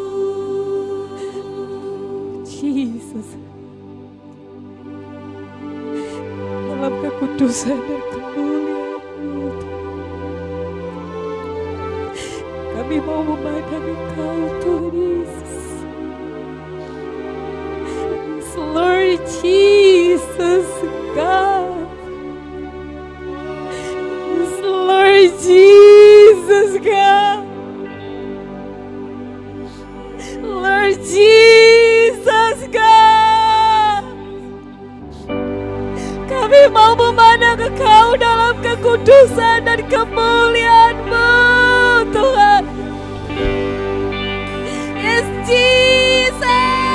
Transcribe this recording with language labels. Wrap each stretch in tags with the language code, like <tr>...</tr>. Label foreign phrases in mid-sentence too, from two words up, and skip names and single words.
<id>Jesus. Dalam kekudusan dan kemuliaan-Mu, kami mau memandang Engkau, Tuhan Yesus.</id> <en>Yes, Lord Jesus, God. Yes, Lord Jesus, God. Lord Jesus, God.</en> <id>Kami mau memandang Engkau dalam kekudusan dan kemuliaan-Mu, Tuhan.</id> <en>Yes, Jesus.</en>